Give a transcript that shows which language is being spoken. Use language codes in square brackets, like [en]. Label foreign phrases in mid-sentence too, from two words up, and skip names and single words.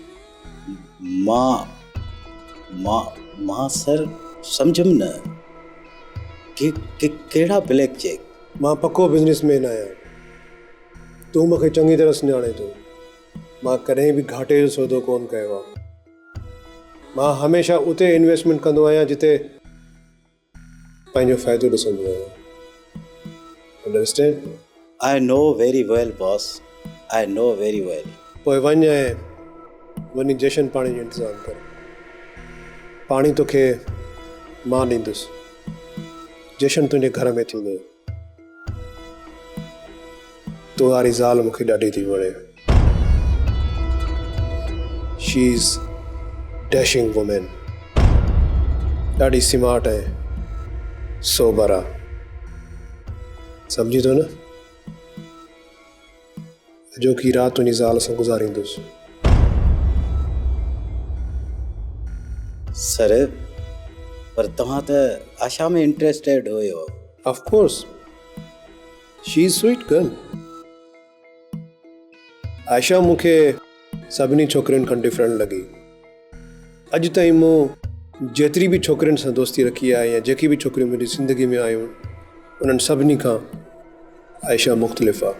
[sd] मां सर सम्झुमि न कि कहिड़ा [en] black cheque? [sd] मां पको बिज़नेसमैन आहियां, तूं मूंखे चङी तरह सुञाणे थो। मां कॾहिं बि घाटे जो सौदो कोन कयो आहे। मां हमेशह उते इन्वेस्टमेंट कंदो आहियां जिते पंहिंजो फ़ाइदो ॾिसंदो आहियां। अंडरस्टैंड? [en] I know very well, boss. I know very well. [sd] पोइ वञ ऐं वञी जशन पाणी जो इंतज़ाम कर। पाणी तोखे मां ॾींदुसि, जशन तुंहिंजे घर में थींदो। तो वारी ज़ाल मूंखे ॾाढी थी वणे। [en] she is dashing women, [sd] ॾाढी स्मार्ट ऐं सोबर आहे, सम्झी थो न? जो की राति तुंहिंजी ज़ाल सां गुज़ारींदुसि। सर, पर तव्हां त आशा में इंटरेस्टेड हुयो। [en] of course, she is sweet girl. [sd] आयशा मूंखे सभिनी छोकिरियुनि खां डिफरेंट लॻी। अॼु ताईं मूं जेतिरी बि छोकिरियुनि सां दोस्ती रखी आहे या जेकी बि छोकिरियूं मुंहिंजी ज़िंदगी में आयूं, उन्हनि सभिनी खां आयशा मुख़्तलिफ़ आहे।